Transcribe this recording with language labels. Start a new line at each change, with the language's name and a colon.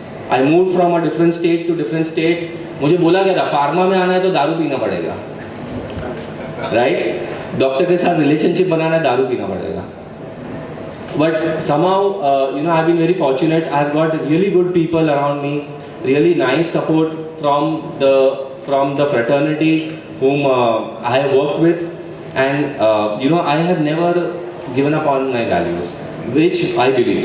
English: I moved from a different state to different state.
Hindi: मुझे बोला गया था फार्मा में आना है तो दारू पीना पड़ेगा, राइट? डॉक्टर के साथ रिलेशनशिप बनाना है, दारू पीना पड़ेगा.
English: But somehow, I've been very fortunate. I've got really good people around me, really nice support from the fraternity whom I have worked with, and I have never given up on my values, which I believe.